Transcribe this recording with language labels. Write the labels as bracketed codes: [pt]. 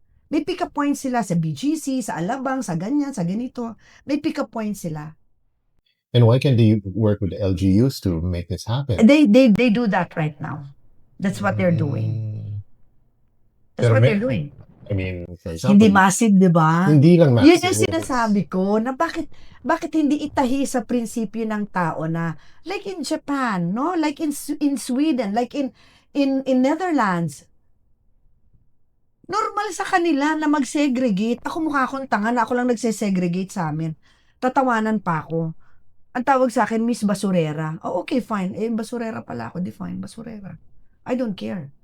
[tl] May pick up points sila sa BGC, sa Alabang, sa ganyan, sa ganito. May pick up points sila. [en] And why can't they work with the LGUs to make this happen? They do that right now. That's what they're doing. That's [tl] Pero [en] what they're doing. I mean, for example, [tl] Hindi massive, di ba? hindi lang massive. Yun yung sinasabi ko na bakit hindi itahi sa prinsipyo ng tao na [en] like in Japan, [tl] no? [en] Like in Sweden, like in Netherlands. [tl] Normal sa kanila na mag-segregate. Ako mukha akong tanga na ako lang nagse-segregate sa amin. Tatawanan pa ako. Ang tawag sa akin, Miss Basurera. Oh, okay, fine. Basurera pala ako. Di fine, Basurera. [en] I don't care.